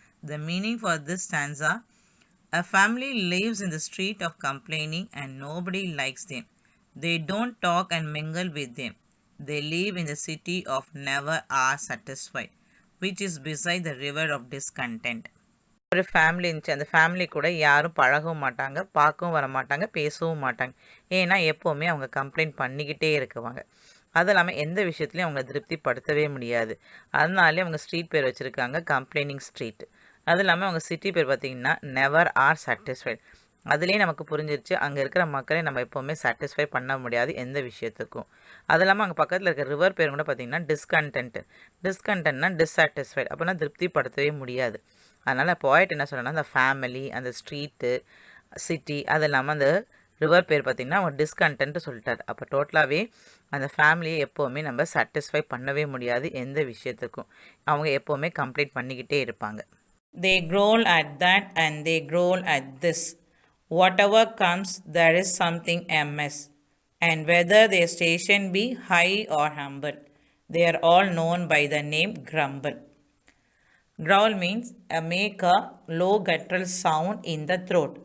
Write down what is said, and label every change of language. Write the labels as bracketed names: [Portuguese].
[English] The meaning for this stanza: a family lives in the street of complaining and nobody likes them. They don't talk and mingle with them. They live in the city of never are satisfied, which is beside the river of discontent. [Tamil] ஒரு family இருந்துச்சு. அந்த family கூட யாரும் பழகவும் மாட்டாங்க, பார்க்கவும் வர மாட்டாங்க, பேசவும் மாட்டாங்க. ஏன்னா எப்போவுமே அவங்க கம்ப்ளைண்ட் பண்ணிக்கிட்டே இருக்குவாங்க. அது இல்லாமல் எந்த விஷயத்துலையும் அவங்கள திருப்திப்படுத்தவே முடியாது. அதனாலே அவங்க ஸ்ட்ரீட் பேர் வச்சுருக்காங்க கம்ப்ளைனிங் ஸ்ட்ரீட். அது இல்லாமல் அவங்க சிட்டி பேர் பார்த்திங்கன்னா நெவர் ஆர் சாட்டிஸ்ஃபைட். அதுலேயே நமக்கு புரிஞ்சிருச்சு அங்கே இருக்கிற மக்களை நம்ம எப்போவுமே சாட்டிஸ்ஃபை பண்ண முடியாது எந்த விஷயத்துக்கும். அது இல்லாமல் அங்கே பக்கத்தில் இருக்கிற ரிவர் பேர் கூட பார்த்திங்கன்னா டிஸ்கண்டென்ட். டிஸ்கண்டென்ட்னா டிஸ்சாட்டிஸ்ஃபைட், அப்படின்னா திருப்திப்படுத்தவே முடியாது. அதனால் போய்ட் என்ன சொல்லணும்னா அந்த ஃபேமிலி, அந்த ஸ்ட்ரீட்டு, சிட்டி, அது இல்லாமல் அந்த ரிவர் பேர் பார்த்திங்கன்னா அவங்க டிஸ்கண்டென்ட் சொல்லிட்டார். அப்போ டோட்டலாகவே அந்த ஃபேமிலியை எப்போவுமே நம்ம சாட்டிஸ்ஃபை பண்ணவே முடியாது எந்த விஷயத்துக்கும். அவங்க எப்போவுமே கம்ப்ளைண்ட் பண்ணிக்கிட்டே இருப்பாங்க. [English] They growl at that and they growl at this. Whatever comes, there is something amiss. And whether their station be high or humble, they are all known by the name Grumble. Growl means make a low guttural sound in the throat.